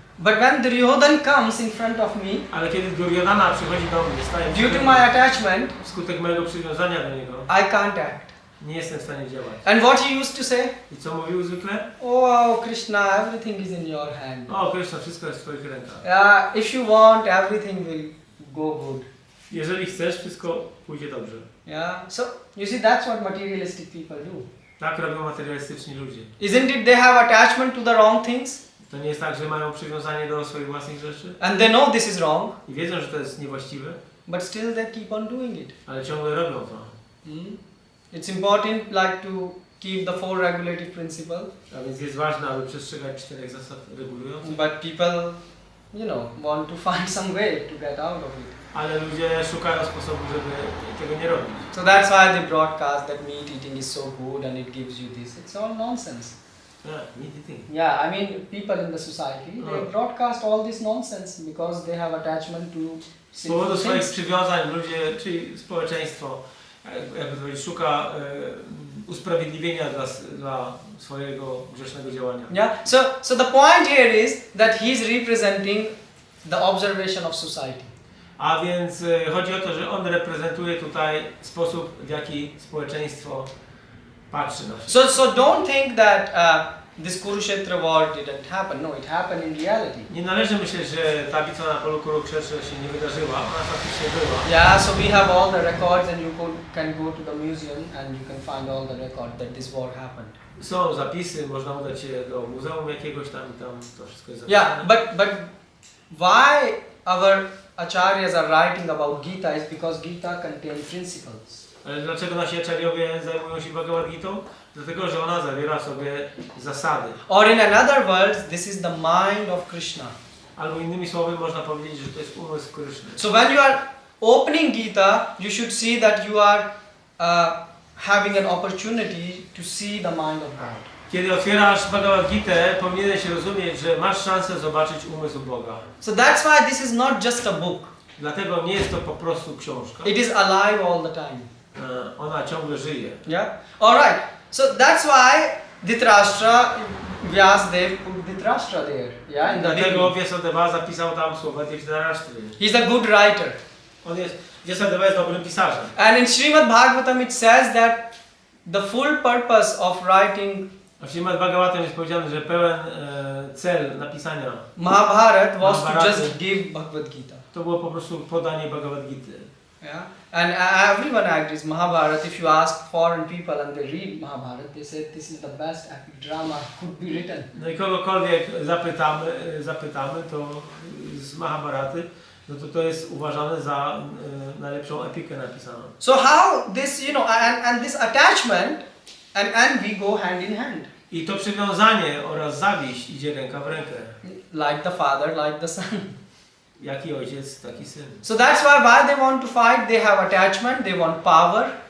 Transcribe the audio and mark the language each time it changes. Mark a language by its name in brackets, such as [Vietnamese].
[English] But when Duryodhan comes in front of me, [Polish] Ale kiedy Duryodhana przychodzi do mnie, staje [English] due to my attachment, [Polish] wskutek mojego przywiązania do niego, [English] I can't act. [Polish] nie jestem w stanie działać. [English] And what he used to say? [Polish] I co mówił zwykle? [English] Oh, Krishna, everything is in your hand. [Polish] O, Krishna, wszystko jest w twoich rękach. [English] If you want, everything will go good. [Polish] Jeżeli chcesz, wszystko pójdzie dobrze. [English] Yeah. So you see, that's what materialistic people do. [Polish] Tak robią materialistyczni ludzie. [English] Isn't it? They have attachment to the wrong things, [Polish] To nie jest tak, że mają przywiązanie do swoich własnych rzeczy [English] and they know this is wrong, [Polish] i wiedzą, że to jest niewłaściwe, [English] but still they keep on doing it. [Polish] ale ciągle robią to. [English] It's important, like to keep the 4 regulative principles. [Polish] A więc jest ważne, aby przestrzegać 4 zasad regulujących. [English] But people, want to find some way to get out of it. [Polish] Ale ludzie szukają sposobu, żeby tego nie robić. [English] So that's why they broadcast that meat eating is so good and it gives you this. It's all nonsense. Yeah, needy thing. Yeah, I mean people in the society, they broadcast all this nonsense because they have attachment to [Polish] Z [English] sinful [Polish] powodu swoich [English] things. [Polish] przywiązań ludzie, czyli społeczeństwo, jakby powiedzieć, szuka usprawiedliwienia dla swojego grzesznego działania. [English] Yeah. So the point here is that he's representing the observation of society. [Polish] A więc chodzi o to, że on reprezentuje tutaj sposób, w jaki społeczeństwo patrzy na wszystko. [English] So don't think that this Kurukshetra war didn't happen. No, it happened in reality. [Polish] Nie należy myśleć, że ta bitwa na polu Kurukshetra się nie wydarzyła, ona faktycznie była. [English] Yeah, so we have all the records and you can go to the museum and you can find all the records that this war happened. [Polish] Są zapisy, można udać się do muzeum jakiegoś tam i tam to wszystko jest zapisane. [English] Yeah, but why our acharyas are writing about Gita is because Gita contains principles. [Polish] Ale dlaczego nasi acharyowie zajmują się Bhagavad Gitą? Dlatego, że ona zawiera sobie zasady. [English] Or in another words, this is the mind of Krishna. [Polish] Albo innymi słowy można powiedzieć, że to jest umysł Kryszny. [English] So when you are opening Gita, you should see that you are having an opportunity to see the mind of God. [Polish] Kiedy otwierasz Bhagavad Gitę, powinieneś rozumieć, że masz szansę zobaczyć umysł Boga. [English] So that's why this is not just a book. [Polish] Dlatego nie jest to po prostu książka. [English] It is alive all the time. [Polish] Ona ciągle żyje. [English] Yeah? Alright. So that's why Dhritarashtra, Vyasdev put Dhritarashtra there. Yeah? In the [Polish] Dlatego [English] beginning. [Polish] Vyasadeva zapisał tam słowa Dhritarashtra. [English] He's a good writer. [Polish] Vyasadeva jest dobrym pisarzem. [English] And in Srimad Bhagavatam it says that the full purpose of writing [Polish] A w Śrimad Bhagavatam jest powiedziane, że pełen cel napisania [English] Mahabharata was to [Polish] Mahabharaty. [English] just give Bhagavad Gita. [Polish] to było po prostu podanie Bhagavad Gity. [English] Yeah? And everyone agrees Mahabharata. If you ask foreign people and they read Mahabharata, they say this is the best epic drama could be written. [Polish] No i kogokolwiek zapytamy to z Mahabharaty, no to jest uważane za najlepszą epikę napisaną. [English] So how this, and this attachment and envy go hand in hand. [Polish] I to przywiązanie oraz zawiść idzie ręka w rękę. [English] Like the father, like the son. [Polish] Jaki ojciec, taki syn. [English] So that's why they want to fight, they have attachment, they want power.